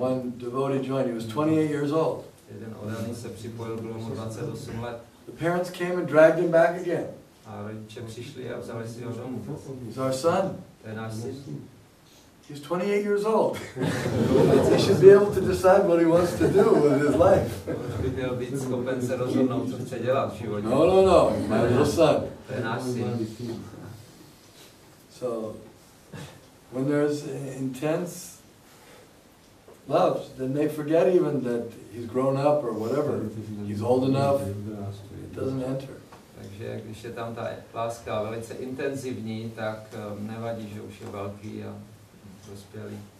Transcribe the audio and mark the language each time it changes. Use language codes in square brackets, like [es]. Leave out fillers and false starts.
[en] One devotee joined, he was 28 years old. [cs] Jeden oddaný se připojil, bylo mu 28 let. [en] The parents came and dragged him back again. [cs] A rodiče přišli a vzali si ho domů. [en] He's our son. [cs] To je náš syn. [en] He's 28 years old. He should be able to decide what he wants to do with his life. [cs] By měl být schopen se rozhodnout, co chce dělat v životě. [en] No, my little son. [cs] To je náš syn. [en] So, when there's intense love, then they forget even that he's grown up or whatever. He's old enough, it doesn't enter. [cs] Takže když je tam ta láska velice intenzivní, tak nevadí, že už je velký a dospělý.